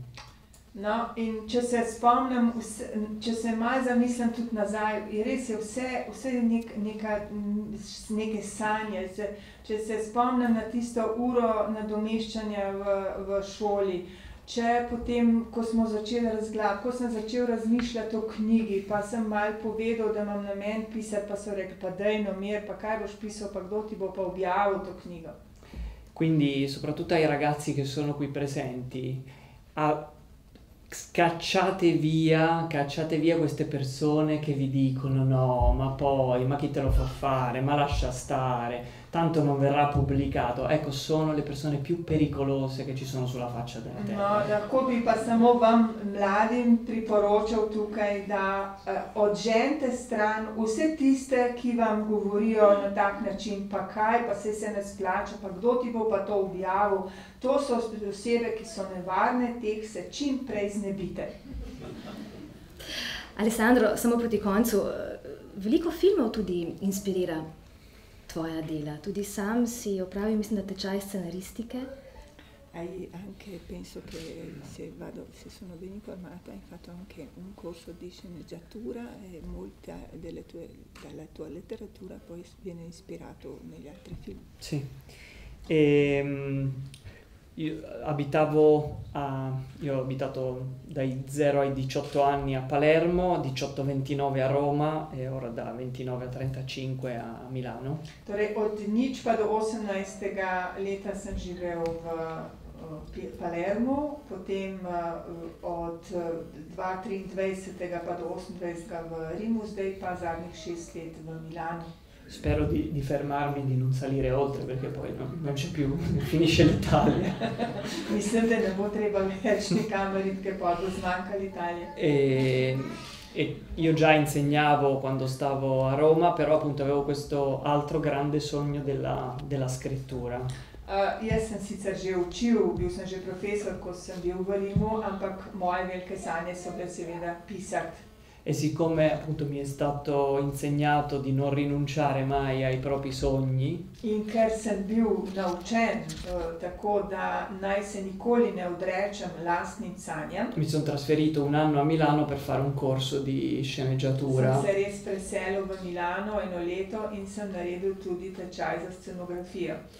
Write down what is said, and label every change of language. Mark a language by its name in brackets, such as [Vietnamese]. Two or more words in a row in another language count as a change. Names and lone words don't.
[Slovenian] No, in če se spomnim, če se malo zamislim tudi nazaj, je res je vse neke sanje. Če se spomnim na tisto uro nadomeščanja v šoli, če potem, ko smo začeli ko sem začel razmišljati o knjigi, pa sem malo povedal, da imam namen pisati, pa so rekli, pa daj no mir, pa kaj boš pisal, pa kdo ti bo pa objavil to knjigo. [Italian] Quindi, soprattutto ai ragazzi che sono qui presenti, cacciate via queste persone che vi dicono no, ma poi, ma chi te lo fa fare, ma lascia stare, tanto non verrà pubblicato. Ecco, sono le persone più pericolose che ci sono sulla faccia della terra. [Slovenian] No, lahko bi pa samo vam mladim priporočal tukaj, da odženite stran vse tiste, ki vam govorijo na tak način, pa kaj, pa se ne splača, pa kdo ti bo pa to objavil. To so osebe, ki so nevarne, teh se čim prej znebite. Alessandro, samo proti koncu, veliko filmov tudi inspirira tvoja dela. Tudi sam si opravil, mislim, da tečaj scenaristike. [Italian] Anche penso che se sono ben informata, hai fatto anche un corso di sceneggiatura e molta dalla tua letteratura poi viene ispirato negli altri film. Sì. Io ho abitato dai 0 ai 18 anni a Palermo, 18-29 a Roma e ora da 29 a 35 a Milano. [Slovenian] Torej, od 0 pa do 18. leta sem živel v Palermo, potem od 23. pa do 28. v Rimu, zdaj pa zadnjih 6 let v Milano. [Italian] Spero di fermarmi, di non salire oltre, perché poi non c'è più, finisce l'Italia. [Slovenian] Mislim, da ne bo treba več nikamor iti, ker poi bo zmanjkala l'Italia. [Italian] E io già insegnavo quando stavo a Roma, però appunto avevo questo altro grande sogno della scrittura. [Slovenian] Jaz sem sicer že učil, bil sem že profesor, ko sem bil v Rimu, ampak moje velike sanje so bile seveda pisati. [Italian] E siccome appunto mi è stato insegnato di non rinunciare mai ai propri sogni, [Slovenian] in ker sem bil naučen tako, da naj se nikoli ne odrečem lastnim sanjam, [Italian] mi sono trasferito un anno a Milano per fare un corso di sceneggiatura. [Slovenian] Sem se res preselil v Milano 1 leto in sem naredil tudi tečaj za scenografijo.